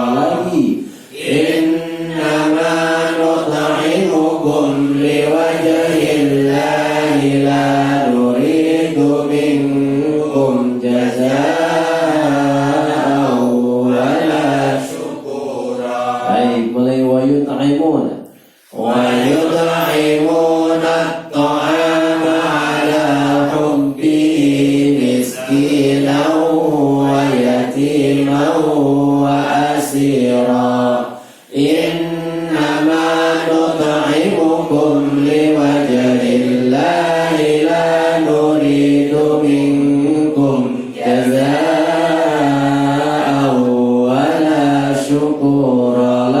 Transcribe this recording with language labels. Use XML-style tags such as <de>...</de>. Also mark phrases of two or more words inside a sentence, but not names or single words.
<id>Lagi.</id> <ar>إنما نطعمكم لوجه الله لا نريد منكم جزاء ولا شكورا.</ar> <id>Baik, mulai</id> <ar>ويطعمون. ويطعمون الطعام على حبه مسكينا ويتيما وأسيرا. إنما نطعمكم لوجه الله لا نريد منكم جزاء ولا شكورا.</ar>